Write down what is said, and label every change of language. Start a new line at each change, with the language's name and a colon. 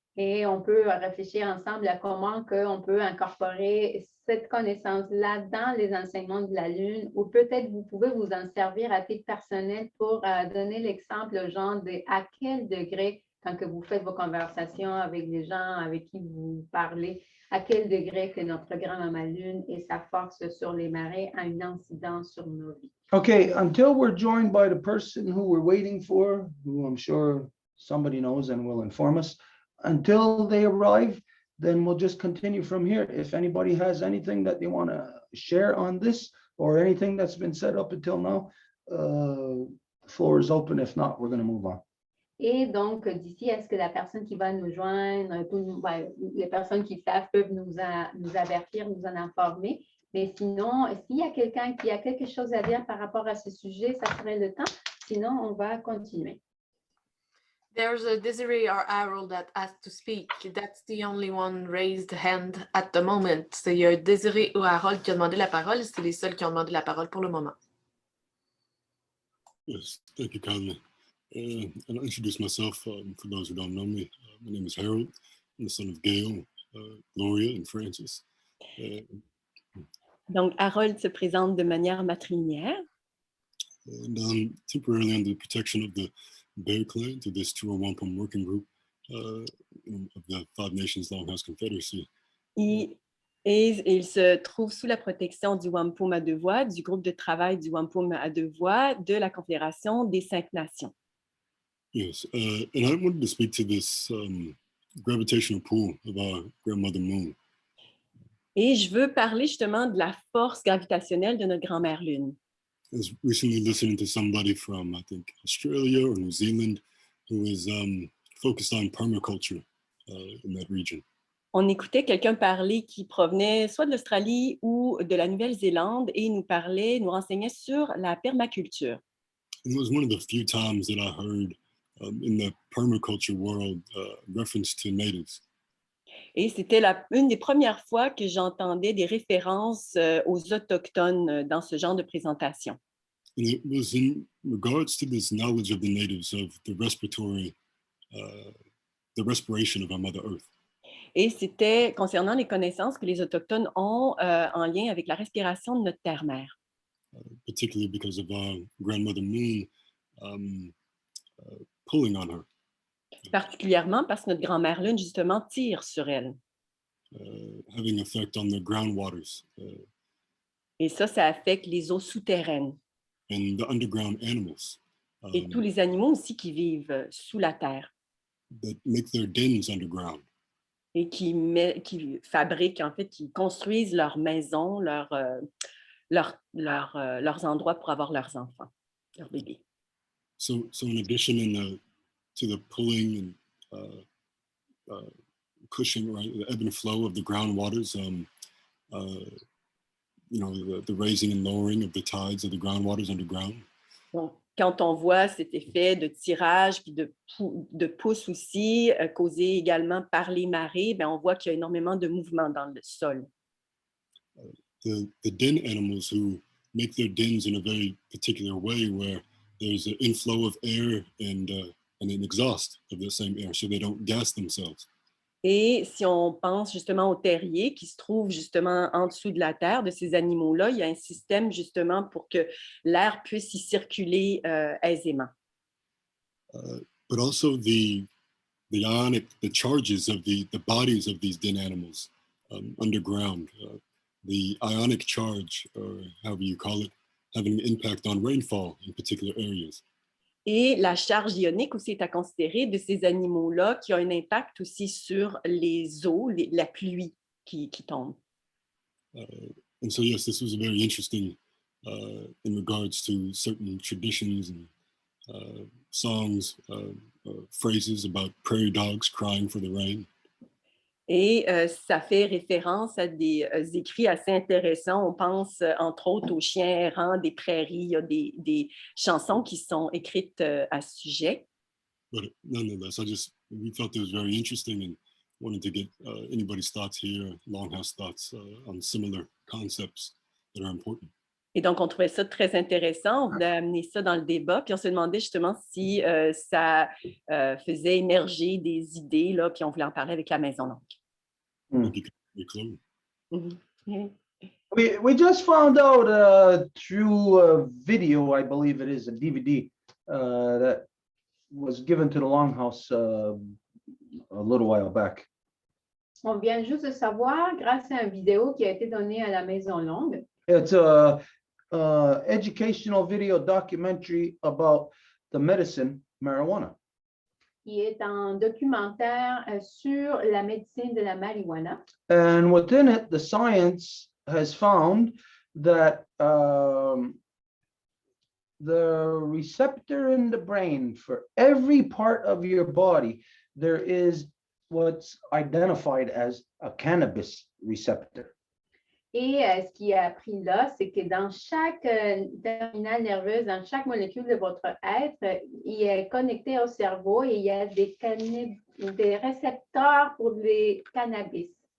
French: Et on peut réfléchir ensemble à comment on peut incorporer cette connaissance-là dans les enseignements de la Lune, ou peut-être vous pouvez vous en servir à titre personnel pour donner l'exemple aux gens de à quel degré, quand que vous faites vos conversations avec les gens avec qui vous parlez, à quel degré que notre grand-maman Lune et sa force sur les marées a une incidence sur nos vies.
English: Okay, until we're joined by the person who we're waiting for, who I'm sure somebody knows and will inform us, until they arrive, then we'll just continue from here. If anybody has anything that they want to share on this, or anything that's been said up until now, the floor is open. If not, we're going to move on.
French: Et donc, d'ici à ce que la personne qui va nous joindre, les personnes qui savent peuvent nous avertir, nous en informer. Mais sinon, s'il y a quelqu'un qui a quelque chose à dire par rapport à ce sujet, ça serait le temps. Sinon, on va continuer.
English: There's a Desiree or Harold that asked to speak. That's the only one raised hand at the moment.
French: Il y a Desiree ou Harold qui a demandé la parole. C'est les seuls qui ont demandé la parole pour le moment.
English: Yes, thank you kindly. I'll introduce myself for those who don't know me. My name is Harold. I'm the son of Gail, Gloria, and Francis.
French: Donc, Harold se présente de manière matrilinéaire.
English: And I'm temporarily under the protection of the Bear Clan to this tour Wampum working group of the Five Nations Longhouse Confederacy.
French: Et il se trouve sous la protection du Wampum à Deux Voies, du groupe de travail du Wampum à Deux Voies, de la Confédération des Cinq Nations.
English: Yes, and I wanted to speak to this gravitational pull of our grandmother moon.
French: Et je veux parler justement de la force gravitationnelle de notre grand-mère Lune.
English: I was recently listening to somebody from, I think, Australia or New Zealand who is focused on permaculture in that region.
French: On écoutait quelqu'un parler qui provenait soit de l'Australie ou de la Nouvelle-Zélande et il nous renseignait sur la permaculture.
English: And it was one of the few times that I heard in the permaculture world reference to natives.
French: Et c'était une des premières fois que j'entendais des références aux Autochtones dans ce genre de présentation.
English: And it was in regards to this knowledge of the natives of the respiration of our Mother Earth.
French: Et c'était concernant les connaissances que les Autochtones ont en lien avec la respiration de notre terre-mère.
English: Particularly because of our grandmother moon pulling on her.
French: Particulièrement parce que notre grand-mère Lune, justement, tire sur elle.
English: having effect on the groundwaters
French: Et ça affecte les eaux souterraines
English: and the underground animals
French: et tous les animaux aussi qui vivent sous la terre
English: that make their dens underground.
French: et qui fabriquent, en fait, qui construisent leurs maisons, leurs endroits pour avoir leurs enfants, leurs bébés.
English: So in addition to the pulling and pushing, right, the ebb and flow of the groundwaters, the raising and lowering of the tides of the groundwaters underground.
French: Donc, quand on voit cet effet de tirage puis de pousse aussi, causé également par les marées, bien, on voit qu'il y a énormément de mouvements dans le sol.
English: The den animals who make their dens in a very particular way where there's an inflow of air and an exhaust of the same air, so they don't gas themselves.
French: Et si on pense justement aux terriers qui se trouvent justement en dessous de la terre de ces animaux-là, il y a un système justement pour que l'air puisse y circuler aisément.
English: But also the charges of the bodies of these den animals underground, the ionic charge, or however you call it, having an impact on rainfall in particular areas.
French: Et la charge ionique aussi est à considérer de ces animaux-là qui a un impact aussi sur les eaux, la pluie qui tombe.
English: And so, yes, this was very interesting in regards to certain traditions and songs, phrases about prairie dogs crying for the rain.
French: Et ça fait référence à des écrits assez intéressants. On pense, entre autres, aux chiens errants des prairies. Il y a des chansons qui sont écrites à ce sujet.
English: But nonetheless, we felt it was very interesting and wanted to get anybody's thoughts here, Longhouse thoughts on similar concepts that are important.
French: Et donc, on trouvait ça très intéressant. On voulait amener ça dans le débat. Puis on se demandait justement si ça faisait émerger des idées, là, puis on voulait en parler avec la Maison Longue. Mm.
English: We just found out through a video, I believe it is, a DVD that was given to the Longhouse a little while back.
French: On vient juste de savoir, grâce à une vidéo qui a été donnée à la Maison Longue.
English: It's a educational video documentary about the medicine marijuana.
French: Qui est un documentaire sur la médecine de la marijuana.
English: And within it, the science has found that the receptor in the brain for every part of your body, there is what's identified as a cannabis receptor.
French: Et ce qui est appris là, c'est que dans chaque terminale nerveuse, dans chaque molécule de votre être, il est connecté au cerveau et il y a des récepteurs pour les cannabis.